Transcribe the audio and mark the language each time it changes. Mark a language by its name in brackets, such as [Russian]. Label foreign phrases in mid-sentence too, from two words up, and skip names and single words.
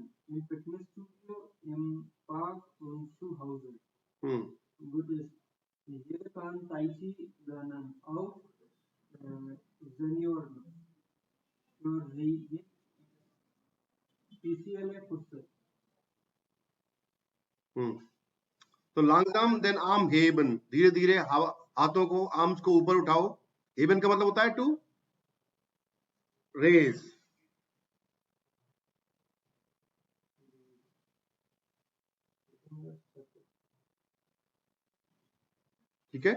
[German] Im Fitnessstudio, im Park und zu Hause. Gut ist, jeder kann Tai Chi lernen, auch Senioren. Für sie gibt spezielle Kurse. [Hindi] तो [German] langsam den Arm heben, [Hindi] धीरे धीरे हाथों को, आर्म्स को ऊपर उठाओ। हेबन का मतलब होता है [English] to raise. [Hindi] ठीक है।